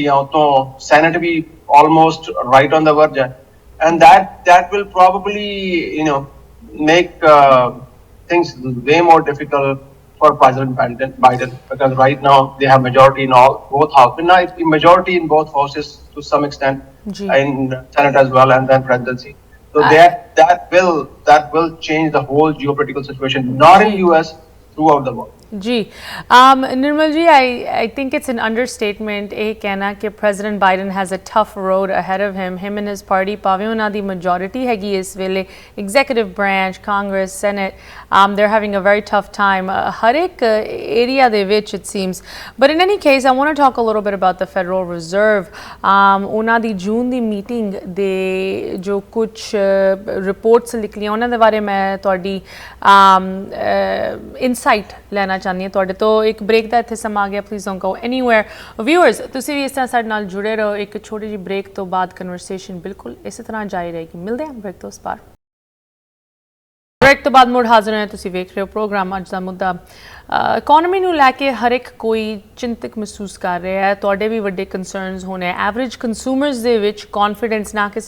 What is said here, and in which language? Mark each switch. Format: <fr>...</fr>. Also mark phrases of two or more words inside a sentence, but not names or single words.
<pa>ਜਾਂ ਉਤੋਂ ਸੈਨੇਟ ਵੀ</pa> <en>almost right on the verge and that will probably make things way more difficult for President Biden because right now they have majority in both houses majority in both houses to some extent in Senate as well and then presidency so that will change the whole geopolitical situation not in US throughout the world जी Nirmal ji I think it's an understatement</en> <pa>ਇਹ ਕਹਿਣਾ ਕਿ</pa> <en>President Biden has a tough road ahead of him and his</en> <pa>party ਭਾਵੇਂ ਉਹਨਾਂ ਦੀ majority ਹੈਗੀ ਇਸ ਵੇਲੇ</pa> <en>executive branch Congress Senate they're having a very tough time</en> <pa>ਹਰ ਇੱਕ area ਦੇ ਵਿੱਚ</pa> <en>it seems but in any case I want to talk a little bit about the Federal Reserve</en> <pa>ਉਹਨਾਂ ਦੀ ਜੂਨ ਦੀ ਮੀਟਿੰਗ ਦੇ ਜੋ ਕੁਝ ਰਿਪੋਰਟਸ ਨਿਕਲੀਆਂ ਉਹਨਾਂ ਦੇ ਬਾਰੇ ਮੈਂ ਤੁਹਾਡੀ ਇਨਸਾਈਟ ਲੈਣਾ ਚਾਹੁੰਦੀ ਹਾਂ ਤੁਹਾਡੇ ਤੋਂ ਇੱਕ ਬ੍ਰੇਕ ਦਾ ਇੱਥੇ ਸਮਾਂ ਆ ਗਿਆ ਪਲੀਜ਼</pa> <en>don't go anywhere viewers</en> <pa>ਤੁਸੀਂ ਵੀ ਇਸ ਤਰ੍ਹਾਂ ਸਾਡੇ ਨਾਲ ਜੁੜੇ ਰਹੋ ਇੱਕ ਛੋਟੀ ਜਿਹੀ ਬ੍ਰੇਕ ਤੋਂ ਬਾਅਦ ਕਨਵਰਸੇਸ਼ਨ ਬਿਲਕੁਲ ਇਸੇ ਤਰ੍ਹਾਂ ਜਾਰੀ ਰਹੇਗੀ ਮਿਲਦੇ ਹਾਂ ਬ੍ਰੇਕ ਤੋਂ ਉਸ ਪਾਰ ਬ੍ਰੇਕ ਤੋਂ ਬਾਅਦ ਮੁੜ ਹਾਜ਼ਰ ਹਾਂ ਤੁਸੀਂ ਵੇਖ ਰਹੇ ਹੋ ਪ੍ਰੋਗਰਾਮ ਅੱਜ ਦਾ ਮੁੱਦਾ ਇਕੋਨਮੀ ਨੂੰ ਲੈ ਕੇ ਹਰ ਇੱਕ ਕੋਈ ਚਿੰਤਕ ਮਹਿਸੂਸ ਕਰ ਰਿਹਾ ਹੈ ਤੁਹਾਡੇ ਵੀ ਵੱਡੇ ਕੰਸਰਨਸ ਹੋਣੇ</pa> <en>average consumers</en> <pa>ਦੇ ਵਿੱਚ ਕੌਨਫੀਡੈਂਸ ਨਾ ਕਿ</pa>